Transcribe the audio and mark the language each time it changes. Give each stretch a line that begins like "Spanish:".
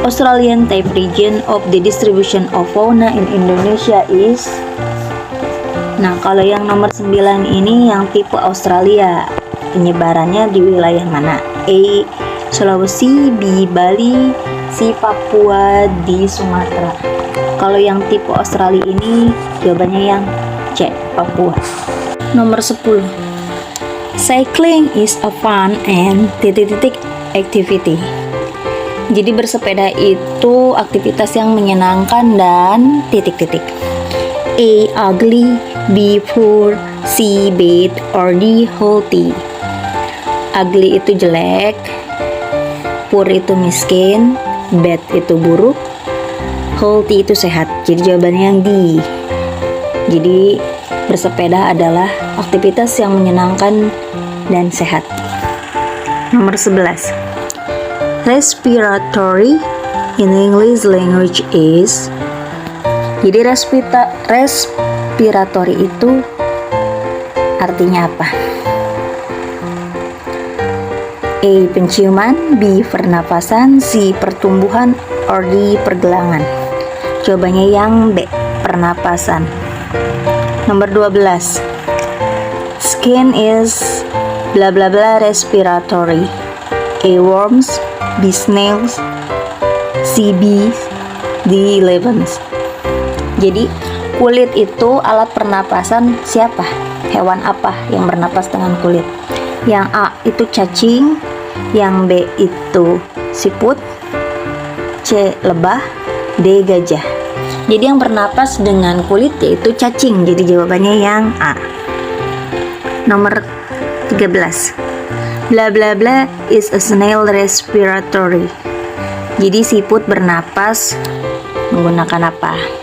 English: Australian type region of the distribution of fauna in Indonesia is.
Indonesian: Nah, kalau yang nomor 9 ini yang tipe Australia. Penyebarannya di wilayah mana? A. Sulawesi, B. Bali, si Papua di Sumatera. Kalau yang tipe Australia ini jawabannya yang C, Papua. Nomor 10.
English: Cycling is a fun and activity.
Indonesian: Jadi bersepeda itu aktivitas yang menyenangkan dan A.
English: Ugly, B. Poor, C. Bad, or D. Healthy.
Indonesian: Ugly itu jelek, poor itu miskin, bad itu buruk, healthy itu sehat. Jadi jawabannya yang D. Jadi bersepeda adalah aktivitas yang menyenangkan dan sehat. Nomor 11.
English: Respiratory in English language is.
Indonesian: Jadi respiratory itu artinya apa? A. Penciuman, B. Pernapasan, C. Pertumbuhan, or D. Pergelangan. Jawabannya yang B. Pernapasan. Nomor 12.
English: Skin is bla bla bla respiratory. A. Worms, B. Snails, C.
Indonesian: Bees, D. Elephants. Jadi kulit itu alat pernapasan siapa? Hewan apa yang bernapas dengan kulit? Yang A itu cacing, yang B itu siput, C. lebah, D. gajah. Jadi yang bernapas dengan kulit yaitu cacing. Jadi jawabannya yang A. Nomor 13.
English: Bla bla bla is a snail respiratory.
Indonesian: Jadi siput bernapas menggunakan apa?